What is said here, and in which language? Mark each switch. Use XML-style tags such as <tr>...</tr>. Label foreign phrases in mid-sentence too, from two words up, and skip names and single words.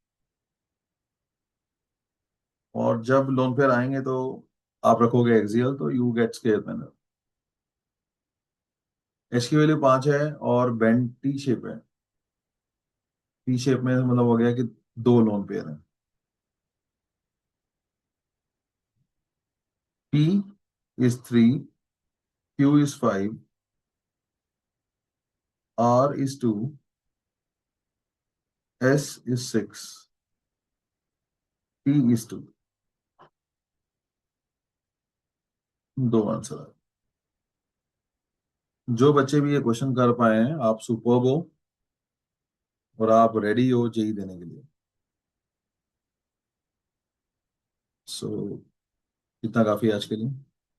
<hi>और जब</hi> <en>lone pair</en> <hi>आएंगे तो आप रखोगे एक्सियल, तो</hi> <en>you get square panel.</en> <hi>H की वैल्यू 5 है और</hi> <en>bent T shape</en> <hi>है।</hi> <en>T shape</en> <hi>में मतलब हो गया कि 2 लोन पेयर हैं।</hi> <en>P is 3, Q is 5, R is 2, S is 6, T is 2।</en> <hi>दो आंसर है। जो बच्चे भी ये क्वेश्चन कर पाए हैं, आप सुपर्ब हो, और आप रेडी हो जेई देने के लिए। सो इतना काफी है आज के लिए।</hi>